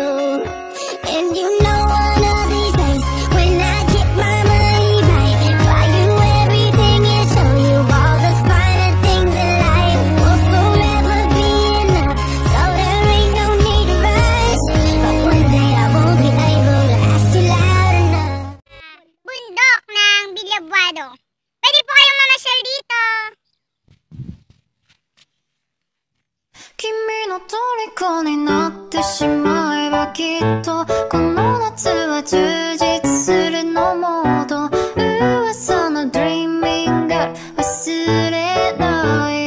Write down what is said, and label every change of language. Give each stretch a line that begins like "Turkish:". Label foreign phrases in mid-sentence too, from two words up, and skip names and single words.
English: And you know one of these days, when I get my money right, buy you everything and show you all the finer things in life. Will forever be enough, so there ain't no need to rush. But one day I won't be able to ask you loud enough.
Filipino: Bundok ng Villabuado. Pwede po kayong mamasyal dito.
Japanese: 君の虜になってしまえばきっとこの夏は充実するのモード噂の
English: Dreaming Girl
Japanese: 忘れない